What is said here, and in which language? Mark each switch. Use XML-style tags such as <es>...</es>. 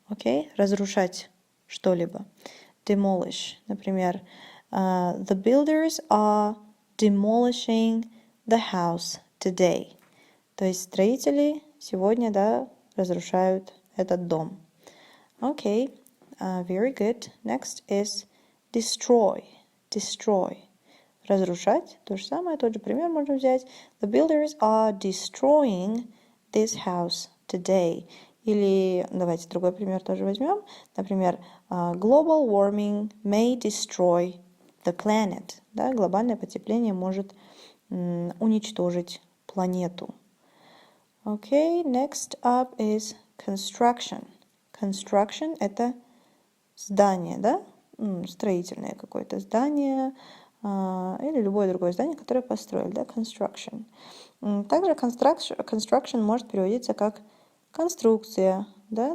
<ru>Okay, разрушать что-либо.</ru> <en>Demolish.</en> <ru>Например,</ru> <en>the builders are demolishing the house today.</en> <ru>То есть строители сегодня, да, разрушают этот дом.</ru> <en>Okay, very good. Next is destroy. Destroy.</en> <ru>Разрушать. То же самое, тот же пример можно взять.</ru> <en>The builders are destroying this house today.</en> <ru>Или давайте другой пример тоже возьмем. Например,</ru> <en>global warming may destroy the planet.</en> <ru>Да, глобальное потепление может уничтожить планету.</ru> <en>Okay, next up is construction.</en> <ru>Construction — это здание, да? Строительное какое-то здание или любое другое здание, которое построили, да?</ru> <en>Construction.</en> <ru>Также construction может переводиться как конструкция, да?</ru>